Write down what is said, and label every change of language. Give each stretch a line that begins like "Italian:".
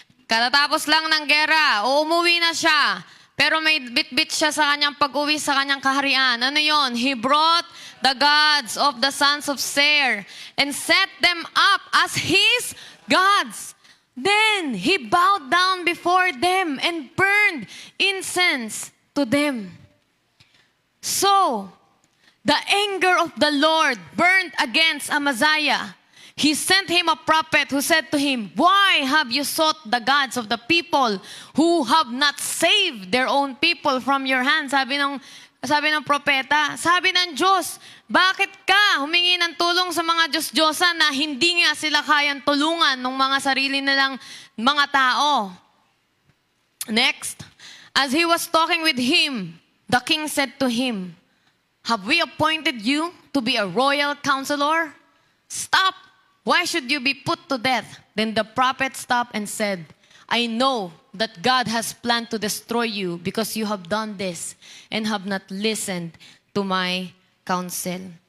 Filipino: Katatapos lang ng gera, umuwi na siya. Pero may bit-bit siya sa kanyang pag-uwi sa kanyang kaharian. Ano yon?
English: He brought the gods of the sons of Seir and set them up as his gods. Then he bowed down before them and burned incense to them. So, the anger of the Lord burned against Amaziah. He sent him a prophet who said to him, why have you sought the gods of the people who have not saved their own people from your hand?
Filipino: Sabi ng propeta, sabi ng Diyos, bakit ka humingi ng tulong sa mga Diyos-Diyosan na hindi nga sila kayang tulungan ng mga sarili nilang mga tao?
English: Next, as he was talking with him, the king said to him, have we appointed you to be a royal counselor? Stop! Why should you be put to death? Then the prophet stopped and said, I know that God has planned to destroy you because you have done this and have not listened to my counsel.